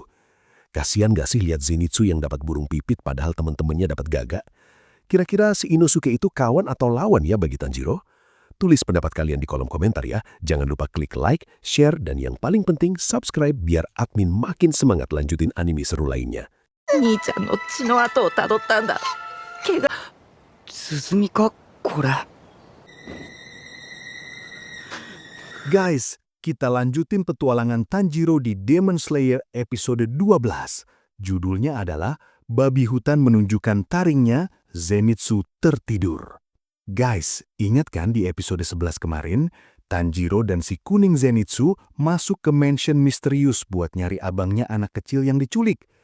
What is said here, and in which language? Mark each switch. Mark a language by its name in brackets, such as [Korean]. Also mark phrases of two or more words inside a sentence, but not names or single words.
[Indonesian] Kasian gak sih lihat Zenitsu yang dapat burung pipit padahal teman-temannya dapat gagak? Kira-kira si Inosuke itu kawan atau lawan ya bagi Tanjiro? Tulis pendapat kalian di kolom komentar ya. Jangan lupa klik [English] like, share, [Indonesian] dan yang paling penting subscribe biar admin makin semangat lanjutin anime seru lainnya. [Japanese] 兄ちゃんの血の跡をたどったんだ。怪我。鼓かこれ。 [Indonesian] Guys, kita lanjutin petualangan Tanjiro di Demon Slayer episode 12. Judulnya adalah Babi Hutan Menunjukkan Taringnya, Zenitsu Tertidur. Guys, ingat kan di episode 11 kemarin, Tanjiro dan si kuning Zenitsu masuk ke mansion misterius buat nyari abangnya anak kecil yang diculik.